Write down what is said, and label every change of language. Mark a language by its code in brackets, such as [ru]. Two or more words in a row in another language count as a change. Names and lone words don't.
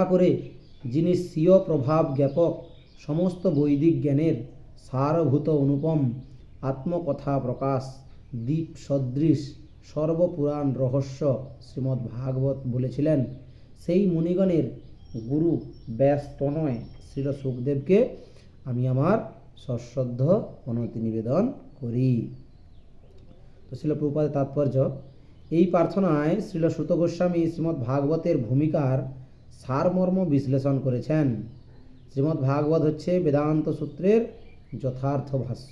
[bn] করে যিনি স্বীয় প্রভাব জ্ঞাপক সমস্ত বৈদিক জ্ঞানের সারভূত অনুপম আত্মকথা প্রকাশ দীপ সদৃশ সর্বপুরাণ রহস্য শ্রীমদ্ ভাগবত बोलेছিলেন সেই মুনিগণের গুরু ব্যাস তনয় শ্রী সুখদেব কে আমি আমার সশ্রদ্ধ প্রণতি নিবেদন করি। তো শ্রীল প্রভুপাদের তাৎপর্য, এই প্রার্থনায় শ্রীল সুত গোস্বামী শ্রীমদ্ ভাগবতের ভূমিকার সারমর্ম বিশ্লেষণ করেছেন। শ্রীমদ্ ভাগবত হচ্ছে বেদান্ত সূত্রের যথার্থ ভাষ্য।